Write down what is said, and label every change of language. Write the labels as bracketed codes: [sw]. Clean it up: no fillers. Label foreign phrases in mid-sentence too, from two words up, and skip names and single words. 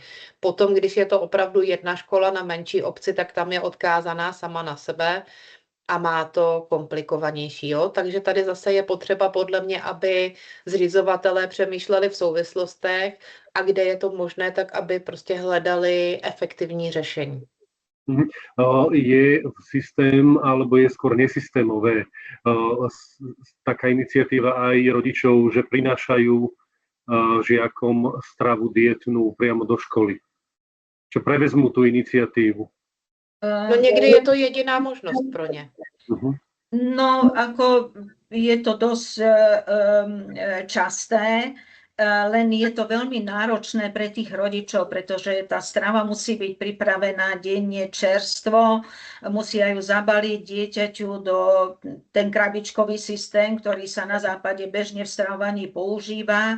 [cs] Potom, když je to opravdu jedna škola na menší obci, tak tam je odkázaná sama na sebe a má to komplikovanější. Jo? Takže tady zase je potřeba podle mě, aby zřizovatelé přemýšleli v souvislostech a kde je to možné, tak aby prostě hledali efektivní řešení. [sk] Je systém, alebo je skôr nesystémové taká iniciatíva aj rodičov, že prinášajú žiakom stravu dietnú priamo do školy, čo prevezmú tú iniciatívu? [cs] No někdy je to jediná možnost pro ně. [sk] No, ako je to dosť časté, len je to veľmi náročné pre tých rodičov, pretože tá strava musí byť pripravená denne čerstvo, musia ju zabaliť dieťaťu do ten krabičkový systém, ktorý sa na západe bežne v stravovaní používa.